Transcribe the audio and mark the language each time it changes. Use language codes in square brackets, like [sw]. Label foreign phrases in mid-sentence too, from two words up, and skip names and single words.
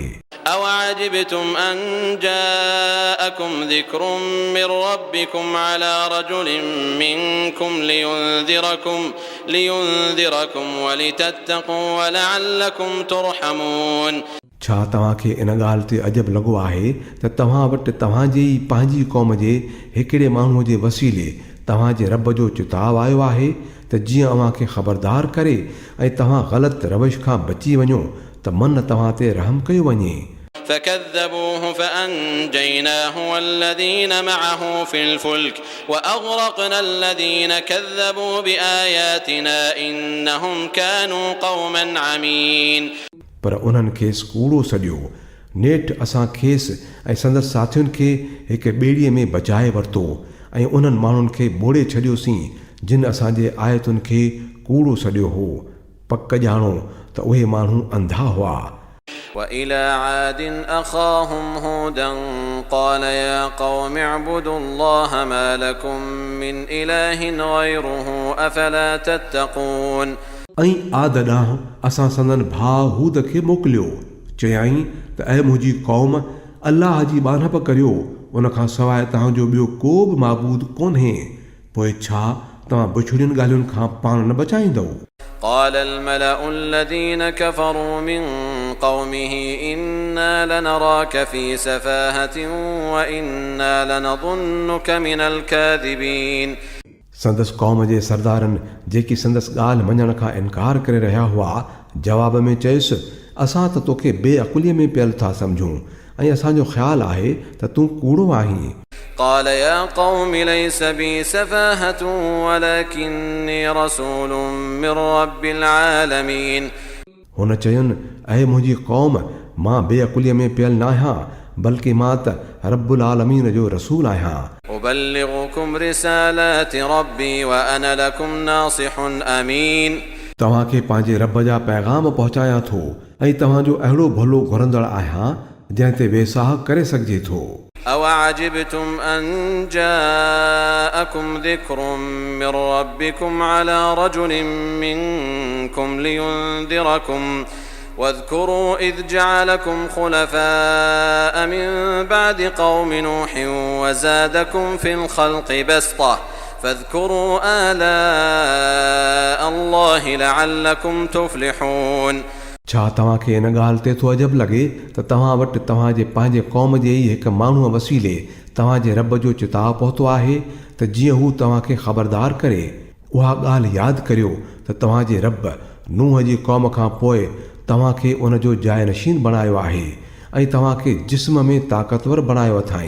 [ar] أوعجبتم أن جاءكم ذكر من ربكم على رجل منكم لينذركم ولتتقوا ولعلكم ترحمون. [sd] छा तव्हांखे इन ॻाल्हि ते अजब लॻो आहे त तव्हां वटि तव्हांजे ई पंहिंजी क़ौम जे हिकिड़े माण्हूअ जे वसीले तव्हांजे रब जो चिताव आयो आहे त जीअं अव्हांखे ख़बरदार करे ऐं तव्हां ग़लति रवश खां बची वञो त मन तव्हां ते रहम कयो वञे। [ar] فكذبوه فأنجيناه والذين معه في الفلك وأغرقنا الذين كذبوا بآياتنا إنهم كانوا قوما عمين. [sd] पर उन्हनि खेसि कूड़ो सॼियो नेठि असां खेसि ऐं संदसि साथियुनि खे हिकु ॿेड़ीअ में बचाए वरितो ऐं उन्हनि माण्हुनि खे ॿोड़े छॾियोसीं जिन असांजे आयतुनि खे कूड़ो सॼियो हो। पक ॼाणो त उहे माण्हू अंधा हुआ। [ar] وإلى عاد أخاهم هودا قال يا قوم اعبدوا الله ما لكم من إله غيره أفلا تتقون. [sd] ऐं आद ॾांहुं असां संदन भाउ हूद खे मोकिलियो चयाईं त ऐं मुंहिंजी क़ौम अल्लाह जी बानप करियो उन खां सवाइ तव्हांजो ॿियो को बि माबूद कोन्हे पोइ छा तव्हां बुछड़ियुनि ॻाल्हियुनि खां पाण न बचाईंदव। [ar] قال الملأ الذين كفروا من قومه إنا لنراك في سفاهة وإنا لنظنك من الكاذبين. [sd] संदसि क़ौम जे सरदारनि जेकी संदसि ॻाल्हि मञण खां इनकार करे रहिया हुआ जवाब में चयुसि असां त तोखे बेअकुलीअ में पियल था सम्झूं ऐं असांजो ख़्यालु आहे त तूं कूड़ो आहीं। [ar] قال يا قوم ليس بي سفاهة ولكني رسول من رب العالمين. [sd] हुन चयुनि ऐं मुंहिंजी क़ौम मां बेअकुलीअ में पियल न आहियां बल्कि मां त रब्बुल आलमीन जो रसूल आहियां। [ar] أبلغكم رسالات ربي وأنا لكم ناصح أمين. [sd] तव्हांखे पंहिंजे रब जा पैगाम पहुचायां थो ऐं तव्हांजो अहिड़ो भलो घुरंदड़ आहियां जंहिं ते वेसाह करे सघिजे थो। [ar] أوعجبتم أن جاءكم ذكر من ربكم على رجل منكم لينذركم واذكروا إذ جعلكم خلفاء من بعد قوم نوح وزادكم في الخلق بسطة فاذكروا آلاء الله لعلكم تفلحون. [sd] छा तव्हांखे इन ॻाल्हि ते थो अजब लॻे त तव्हां वटि तव्हांजे पंहिंजे क़ौम जे ई हिकु माण्हूअ वसीले तव्हांजे रब जो चिताव पहुतो आहे त जीअं हू तव्हांखे ख़बरदार करे उहा ॻाल्हि यादि करियो त तव्हांजे रब नूह जी क़ौम खां पोइ तव्हांखे उन जो जाइनशीन बणायो आहे ऐं तव्हांखे जिस्म में ताक़तवर बणायो अथाई।